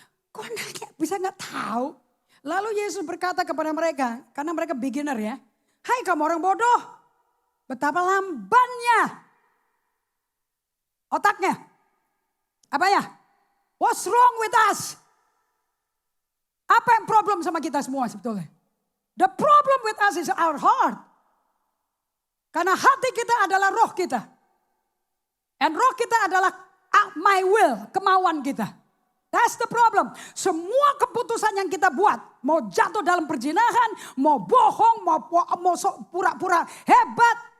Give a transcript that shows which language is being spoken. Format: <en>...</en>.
<id>Kok nanya bisa nggak tahu? Lalu Yesus berkata kepada mereka, karena mereka beginner ya. Hai kamu orang bodoh, betapa lambannya otaknya. Apa ya?</id> <en>What's wrong with us?</en> <id>Apa yang problem sama kita semua sebetulnya?</id> <en>The problem with us is our heart.</en> <id>Karena hati kita adalah roh kita. And roh kita adalah</id> <en>my will,</en> <id>kemauan kita.</id> <en>That's the problem.</en> <id>Semua keputusan yang kita buat, mau jatuh dalam perzinahan, mau bohong, mau pura-pura hebat.</id>